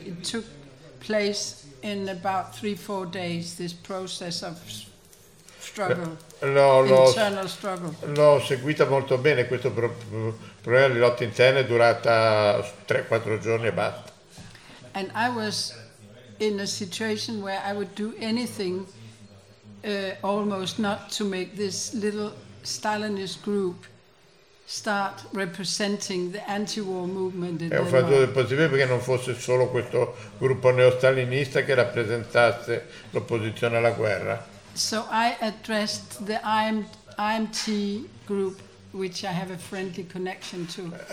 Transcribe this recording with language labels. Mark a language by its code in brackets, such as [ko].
[en] It took place in about 3-4 days, this process of struggle, internal struggle. [it] L'ho seguita molto bene, questo problema di lotta interna è durata 3-4 giorni e basta. [en] And I was in a situation where I would do anything almost not to make this little Stalinist group start representing the anti-war movement in Denmark. [it] Ho fatto il possibile perché non fosse solo questo gruppo neostalinista che rappresentasse l'opposizione alla guerra. [en] So I addressed the IMT group, which I have a friendly connection to.